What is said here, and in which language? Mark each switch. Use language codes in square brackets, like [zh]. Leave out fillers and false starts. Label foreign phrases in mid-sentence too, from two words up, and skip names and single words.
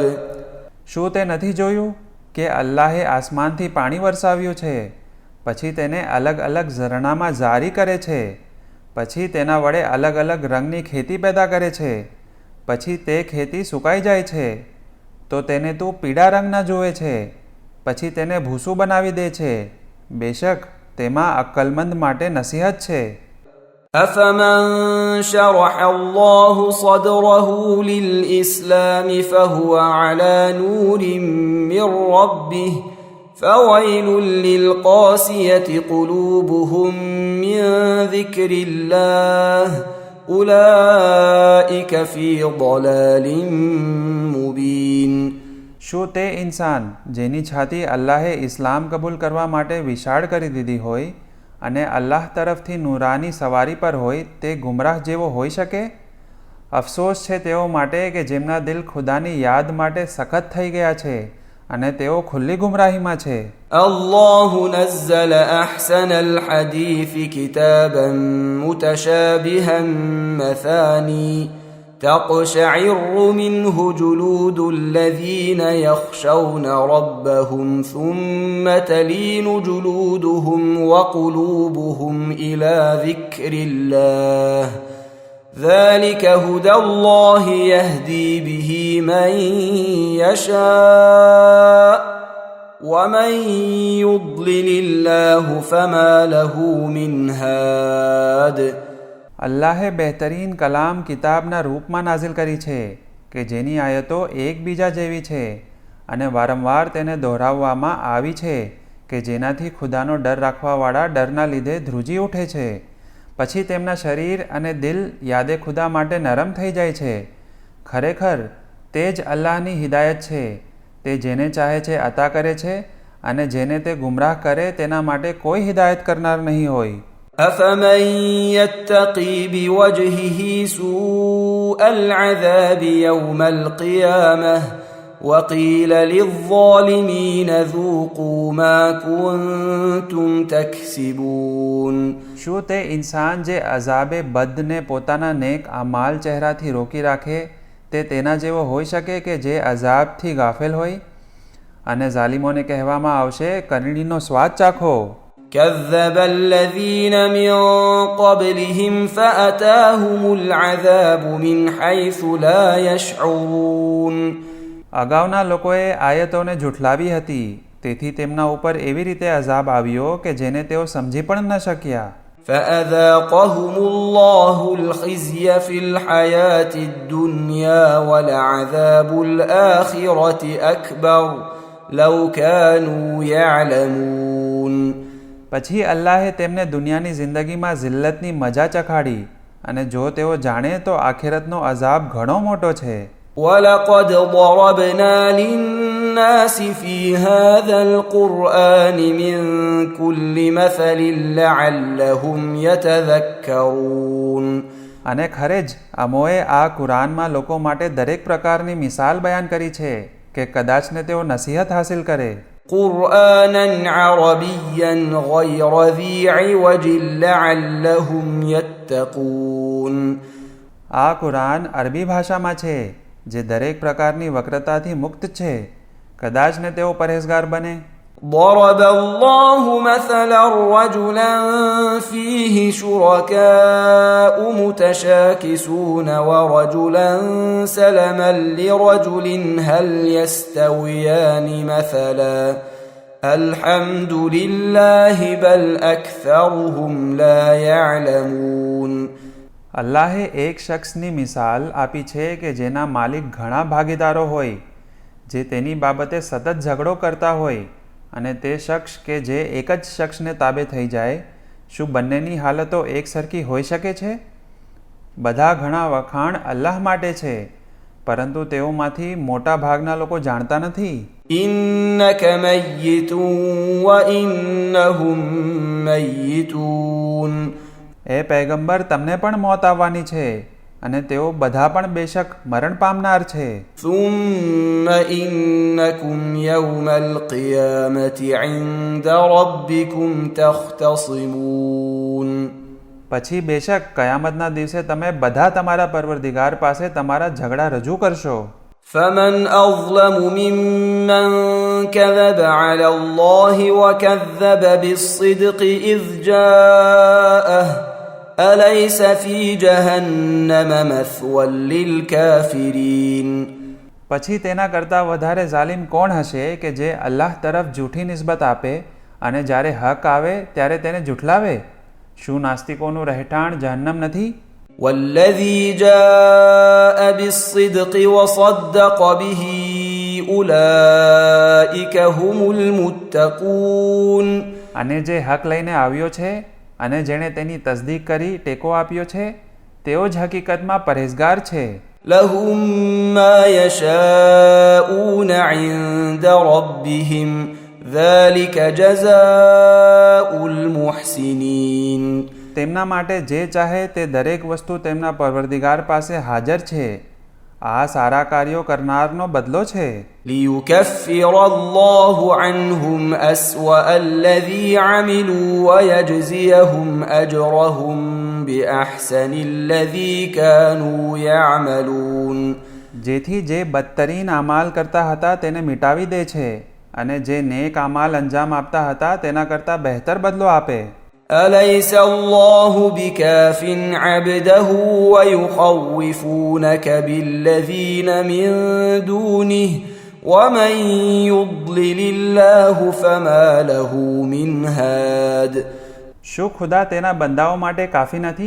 [gu] શું તે નથી જોયું કે અલ્લાહે આસમાનથી પાણી વરસાવ્યું છે પછી તેને અલગ અલગ ઝરણામાં જારી કરે છે પછી તેના વડે અલગ અલગ રંગની ખેતી પેદા કરે છે પછી તે ખેતી સુકાઈ જાય છે તો તેને તું પીળા રંગના જુએ છે પછી તેને ભૂસું બનાવી દે છે. બેશક તેમાં અક્કલમંદ માટે નસીહત છે. [ar] أفمن شرح الله صدره للإسلام فهو على نور من ربه فويل للقاسية قلوبهم من ذكر الله أولئك في ضلال مبين. [gu] શું તે ઇન્સાન જેની છાતી અલ્લાહે ઇસ્લામ કબૂલ કરવા માટે વિશાળ કરી દીધી હોય અને અલ્લાહ તરફથી નૂરાની સવારી પર હોય તે ગુમરાહ જેવો હોઈ શકે? અફસોસ છે તેઓ માટે કે જેમના દિલ ખુદાની યાદ માટે સખત થઈ ગયા છે અને તેઓ ખુલ્લી ગુમરાહીમાં છે. [ar] الله نزل أحسن الحديث كتابا متشابها مثاني تقشعر منه جلود الذين يخشون ربهم ثم تلين جلودهم وقلوبهم إلى ذكر الله ذلك هدى الله يهدي به من يشاء ومن يضلل الله فما له من هاد. [gu] અલ્લાહે બહેતરીન કલામ કિતાબના રૂપમાં નાઝિલ કરી છે કે જેની આયતો એકબીજા જેવી છે અને વારંવાર તેને દોહરાવવામાં આવી છે કે જેનાથી ખુદાનો ડર રાખવાવાળા ડરના લીધે ધ્રુજી ઉઠે છે પછી તેમના શરીર અને દિલ યાદે ખુદા માટે નરમ થઈ જાય છે. ખરેખર તે જ અલ્લાહની હિદાયત છે. તે જેને ચાહે છે અતા કરે છે અને જેને તે ગુમરાહ કરે તેના માટે કોઈ હિદાયત કરનાર નહીં હોય. [ar] أفمن يتقي بوجهه سوء العذاب يوم القيامة وقيل للظالمين ذوقوا ما كنتم تكسبون. [gu] શું તે ઇન્સાન જે અઝાબે બદને પોતાના નેક અમાલ ચહેરાથી રોકી રાખે તે તેના જેવો હોઈ શકે કે જે અઝાબથી ગાફેલ હોય? અને ઝાલિમોને કહેવામાં આવશે કરણીનો સ્વાદ ચાખો. [ar] كذب الذين من قبلهم فأتاهم العذاب من حيث لا يشعرون. [gu] અગાઉના લોકોએ આયતોને ઝૂઠલાવી હતી તેથી તેમના ઉપર એવી રીતે અઝાબ આવ્યો કે જેને તેઓ સમજી પણ ન શક્યા. [ar] فأذاقهم الله الخزي في الحياة الدنيا ولعذاب الآخرة أكبر لو كانوا يعلمون. [gu] પછી અલ્લાહે તેમને દુનિયાની જિંદગીમાં જિલ્લતની મજા ચખાડી, અને જો તેઓ જાણે તો આખિરતનો અઝાબ ઘણો મોટો છે. [ar] ولقد ضربنا للناس في هذا القرآن من كل مثل لعلهم يتذكرون. [gu] અને ખરે જ અમોએ આ કુરાનમાં લોકો માટે દરેક પ્રકારની મિસાલ બયાન કરી છે કે કદાચને તેઓ નસીહત હાસિલ કરે. [ar] قرآنا عربيا غير ذي عوج لعلهم يتقون. [gu] આ કુરાન અરબી ભાષામાં છે જે દરેક પ્રકારની વક્રતાથી મુક્ત છે, કદાચને તેઓ પરહેઝગાર બને. [ar] ضرب الله مثلا رجلا فيه شركاء متشاكسون ورجلا سلما لرجل هل يستويان مثلا الحمد لله بل أكثرهم لا يعلمون. [gu] અલ્લાહે એક શખ્સની મિસાલ આપી છે કે જેના માલિક ઘણા ભાગીદારો હોય, જે તેની બાબતે સતત ઝઘડો કરતા હોય, અને તે શખ્સ કે જે એક જ શખ્સને તાબે થઈ જાય, શું બંનેની હાલતો એક સરખી હોઈ શકે છે? બધા ઘણા વખાણ અલ્લાહ માટે છે, પરંતુ તેઓમાંથી મોટા ભાગના લોકો જાણતા નથી. [ar] إنك ميت وإنهم ميتون. [gu] એ પૈગંબર, તમને પણ મોત આવવાની છે અને તેઓ બધા પણ બેશક મરણ પામનાર છે. [ar] ثم إنكم يوم القيامة عند ربكم تختصمون. [gu] પછી બેશક કયામતના દિવસે તમે બધા તમારા પરવરદિગાર પાસે તમારા ઝઘડા રજૂ કરશો. [ar] فمن أظلم ممن كذب على الله وكذب بالصدق إذ جاءه أليس في جهنم مثوى للكافرين. [gu] પછી તેના કરતાં વધારે ઝાલિમ કોણ હશે કે જે અલ્લાહ તરફ જૂઠી નિસ્બત આપે અને જ્યારે હક આવે ત્યારે તેને જૂઠલાવે? શું નાસ્તિકોનું રહેઠાણ જહન્નમ નથી? [ar] والذي جاء بالصدق وصدق به أولئك هم المتقون. [gu] અને જે હક લઈને આવ્યો છે અને જેણે તેની તસદીક કરી ટેકો આપ્યો છે, તેઓ જ હકીકતમાં પરહેઝગાર છે. [ar] لهم ما يشاءون عند ربهم ذلك جزاء المحسنين. [gu] તેમના માટે જે ચાહે તે દરેક વસ્તુ તેમના પરવરદિગાર પાસે હાજર છે. આ સારા કાર્યો કરનારનો બદલો છે. [ar] ليكفر الله عنهم أسوأ الذي عملوا ويجزيهم أجرهم بأحسن الذي كانوا يعملون. [gu] જેથી જે બદતરીન અમાલ કરતા હતા તેને મિટાવી દે છે, અને જે નેક અમાલ અંજામ આપતા હતા તેના કરતાં બહેતર બદલો આપે. [ar] أليس الله بكاف عبده ويخوفونك بالذين من دونه ومن يضلل الله فما له من هاد. [gu] શું ખુદા તેના બંદાઓ માટે કાફી નથી?